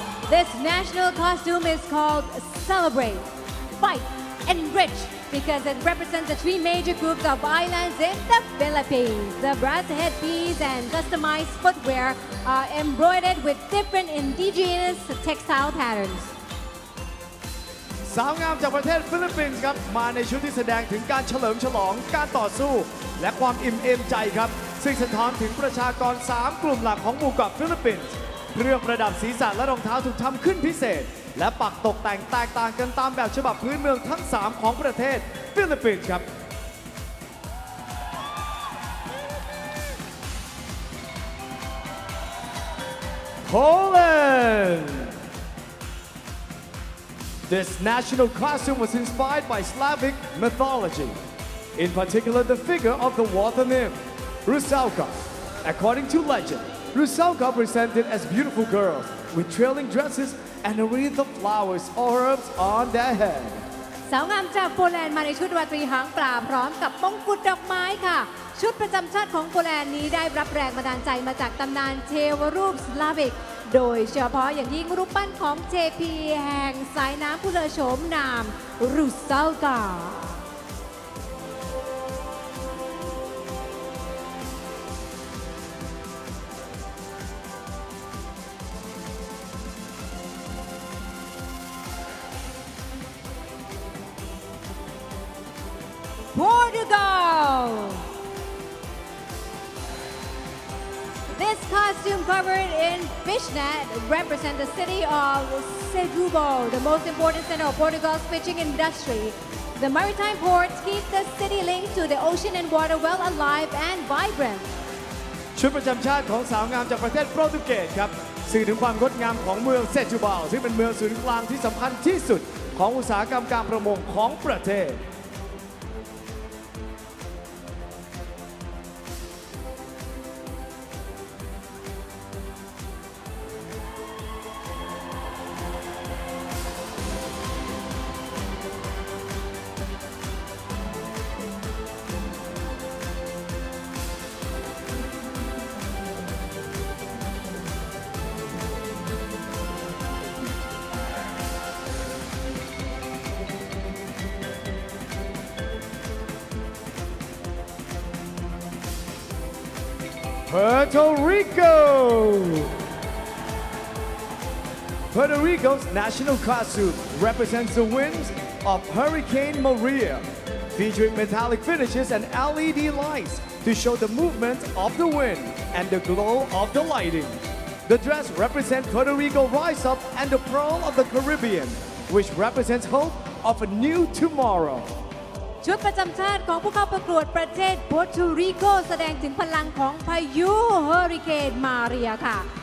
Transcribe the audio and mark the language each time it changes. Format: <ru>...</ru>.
<en>This national costume is called Celebrate, Fight, Enrich because it represents the three major groups of islands in the Philippines. The brass headpiece and customized footwear are embroidered with different indigenous textile patterns.</en> <th>สาวงามจากประเทศฟิลิปปินส์ครับมาในชุดที่แสดงถึงการเฉลิมฉลองการต่อสู้และความอิ่มเอมใจครับซึ่งสะท้อนถึงประชากร3กลุ่มหลักของหมู่เกาะฟิลิปปินส์ เครื่องประดับศีรษะและรองเท้าถูกทำขึ้นพิเศษและปักตกแต่งแตกต่างกันตามแบบฉบับพื้นเมืองทั้ง3ของประเทศฟิลิปปินส์ครับ</th> <en>Poland This national costume was inspired by Slavic mythology, in particular the figure of the water nymph, Rusalka. According to legend, Rusalka presented as beautiful girls with trailing dresses and a wreath of flowers or herbs on their head.</en> <th>สาวงามจากโปแลนด์มาในชุดราตรีหางปลาพร้อมกับมงกุฎดอกไม้ค่ะ ชุดประจำชาติของโปแลนด์นี้ได้รับแรงบันดาลใจมาจากตำนานเทวรูปสลาวิกโดยเฉพาะอย่างยิ่งรูปปั้นของเจพีแห่งสายน้ำผู้เลอโฉมนามรูซัลกาPortugal.</th> <en>This costume covered in fishnet represents the city of Setúbal, the most important center of Portugal's fishing industry. The maritime ports keep the city linked to the ocean and water well alive and vibrant.</en> <th>ชุดประจำชาติของสาวงามจากประเทศโปรตุเกสครับสื่อถึงความงดงามของเมืองเซจูบาลซึ่งเป็นเมืองศูนย์กลางที่สำคัญที่สุด ของอุตสาหกรรมการประมงของประเทศ</th> <en>Puerto Rico. Puerto Rico's national costume represents the winds of Hurricane Maria, featuring metallic finishes and LED lights to show the movement of the wind and the glow of the lighting. The dress represents Puerto Rico rise up and the pearl of the Caribbean, which represents hope of a new tomorrow.</en> <th>ชุดประจำชาติของผู้เข้าประกวดประเทศปัวร์โตริโกแสดงถึงพลังของพายุเฮอริเคนมาเรียค่ะ</th>